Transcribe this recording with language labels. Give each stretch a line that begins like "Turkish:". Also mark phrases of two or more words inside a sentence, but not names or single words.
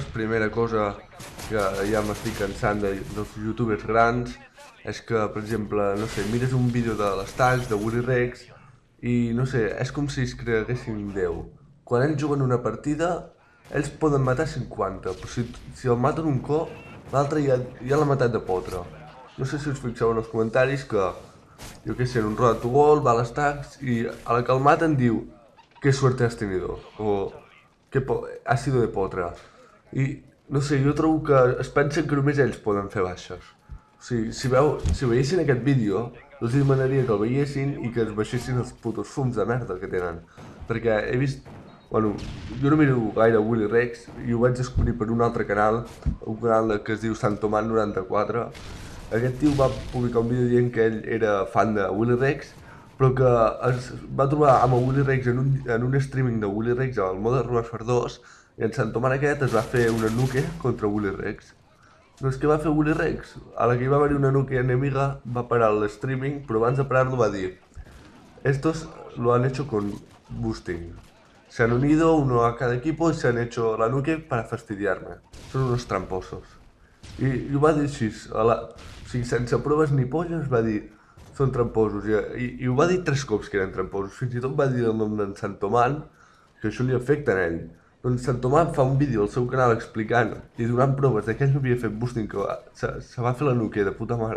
Catalan: Primera cosa que ja m'estic cansant dels youtubers grans és que, per exemple, no sé, mires un vídeo de les tags de Willy Rex i no sé, és com si es creguessin Déu. Quan ells juguen una partida, ells poden matar 50, però si el maten un cop, l'altre ja l'ha matat de potre. No sé si us fixeu en els comentaris que, jo què sé, en un rodat to gol, va a les tags i a la que el maten diu
Spanish: «Qué suerte has tenido»
Catalan: o
Spanish: «Ha sido de potre».
Catalan: I no sé, jo trobo que es pensen que només ells poden fer baixes. O sigui, si veiessin aquest vídeo, els demanaria que el veiessin i que es baixessin els putos fums de merda que tenen. Perquè he vist... Bueno, jo no miro gaire Willy Rex i ho vaig descobrir per un altre canal, un canal que es diu Santoman94. Aquest tio va publicar un vídeo dient que ell era fan de Willy Rex, però que es va trobar amb el Willy Rex en un streaming de Willy Rex al Modern Warfare 2 i en Santoman aquest es va fer una nuke contra Willy Rex. Doncs què va fer Willy Rex? A la que hi va haver una nuke enemiga va parar el streaming, però abans de parar-lo va dir
Spanish: «Estos lo han hecho con boosting. Se han unido uno a cada equipo y se han hecho la nuke para fastidiarme. Son unos tramposos».
Catalan: I ho va dir així, o sigui, sense proves ni polles va dir «Són tramposos». I ho va dir 3 cops que eren tramposos. Fins i tot va dir el nom d'en Santoman, que això li afecta a ell. Doncs Santoman fa un vídeo al seu canal explicant i donant proves de que ell no havia fet boosting, que se va fer la nuke de puta mare.